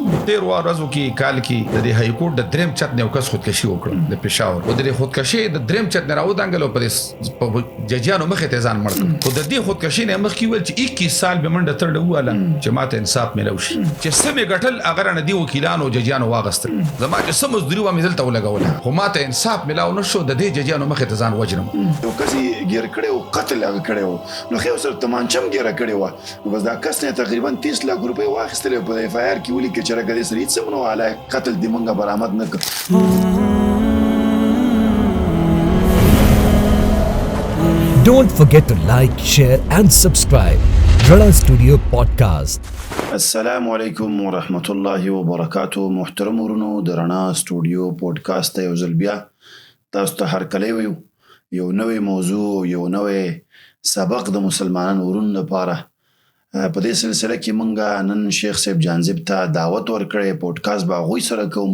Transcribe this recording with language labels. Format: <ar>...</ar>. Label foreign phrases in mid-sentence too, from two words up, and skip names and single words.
<ps>تېرو ورځو کې کال کې د دې</ps> <en>high court</en> <ps>د دریم چت نه یو کس خودکشي وکړه د پېښور او د دې خودکشي د دریم چت نه راودانګل او په ججیانو مخې ته ځان مړ کړ خو د دې خودکشي نه مخکې ویل چې 21 سال به منډه تړله وواله چې ماته انصاف میلاو شي چې څه مې ګټل هغه رانه دې وکیلانو ججیانو واغستل زما چې څه مزدوري وه مې دلته ولګوله خو ماته انصاف میلاو نه شو د دې ججیانو مخې ته ځان وجنم. یو کس یې ګیر کړی و قتل هغه کړی و نو ښې ورسره تمانچه هم ګیره کړې وه نو بس دا کس نه تقریبا 30 لک روپۍ واخیستلې په اف آی آر کې ولیکل چې راکه دې سره هېڅ هم نه وه حالی قتل دې مونږه برآمد نه کړ.</ps> <en>Don't forget to like, share and subscribe. Ranna Studio Podcast.</en> <ar>السلام علیکم ورحمت الله وبرکاتو.</ar> <ps>محترم ورونو د رڼا سټوډیو پوډکاسټ ته یو ځل بیا تاسو ته هرکلی ویو یو نوی موضوع یو نوی سبق د مسلمانانو ورونو لپاره. په دې سلسله کې مونږ نن شیخ صاحب جانزیب ته دعوت ورکړی پوډکاسټ به هغوی سره کوو.</ps>